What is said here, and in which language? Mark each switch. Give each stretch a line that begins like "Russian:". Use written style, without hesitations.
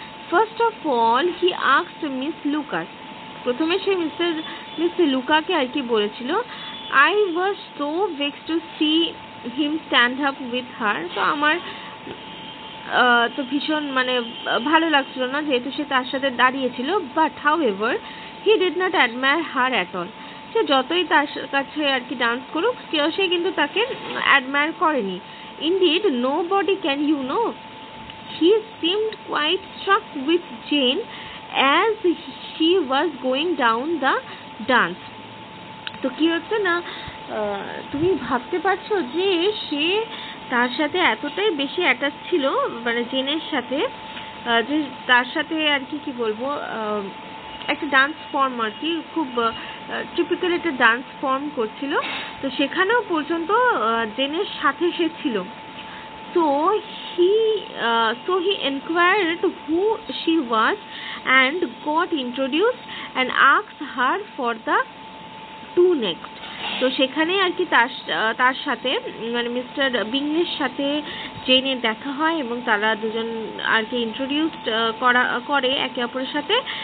English: first of all he asked Miss Lucas,
Bangla: প্রথমে সে miss লুকাকে আর কি বলেছিল,
English: I was so vexed to see him stand up with her,
Bangla: তো আমার তো ভীষণ মানে ভালো লাগছিল না যেহেতু সে তার সাথে দাঁড়িয়েছিল।
English: but however he did not admire her at all,
Bangla: সে যতই তার কাছে আর কি ডান্স করুক সে কিন্তু তাকে অ্যাডমায়ার করেনি।
English: Indeed nobody can you know, he seemed quite struck with Jane as she was going down the dance.
Bangla: তো কি হচ্ছে না তুমি ভাবতে পারছো যে সে তার সাথে এতটাই বেশি অ্যাটাচ ছিল, মানে জেনের সাথে, যে তার সাথে আর কি বলবো, একটা ডান্স ফর্ম আর কি, খুব টিপিক্যাল একটা ডান্স ফর্ম করছিল, তো সেখানেও পর্যন্ত জেনের সাথে সে ছিল।
English: So he inquired who she was and got introduced and asked her for the two next.
Bangla: তো সেখানে আর কি তার সাথে মানে মিস্টার বিংলের সাথে জেনের দেখা হয় এবং তারা দুজন আর কি ইন্ট্রোডিউসড করে একে অপরের সাথে।